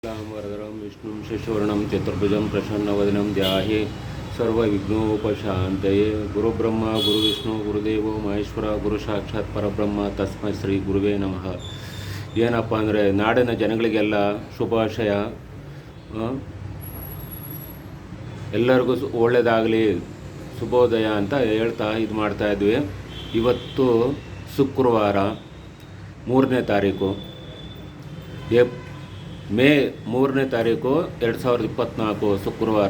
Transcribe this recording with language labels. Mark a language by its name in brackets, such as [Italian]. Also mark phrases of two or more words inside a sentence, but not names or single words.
[Sanskrit] वरदरं विष्णुं शशिवर्णं चतुर्भुजं प्रसन्नवदनं ध्याये सर्वविघ्नोपशान्तये गुरुब्रह्मा गुरुविष्णु गुरुदेवो ಮಹೇಶ್ವರ ಗುರು ಸಾಕ್ಷಾತ್ ಪರಬ್ರಹ್ಮ ತಸ್ಮೈ ಶ್ರೀ ಗುರುವೇ ನಮಃ. [Kannada] ಏನಪ್ಪ ಅಂದರೆ ನಾಡಿನ ಜನಗಳಿಗೆಲ್ಲ ಶುಭಾಶಯ, ಎಲ್ಲರಿಗೂ ಒಳ್ಳೆಯದಾಗಲಿ, ಶುಭೋದಯ ಅಂತ ಹೇಳ್ತಾ ಇದು ಮಾಡ್ತಾಯಿದ್ವಿ. ಇವತ್ತು ಶುಕ್ರವಾರ 3ನೇ ತಾರೀಕು ಮೇ 3ನೇ ತಾರೀಕು 2024 ಶುಕ್ರವಾರ.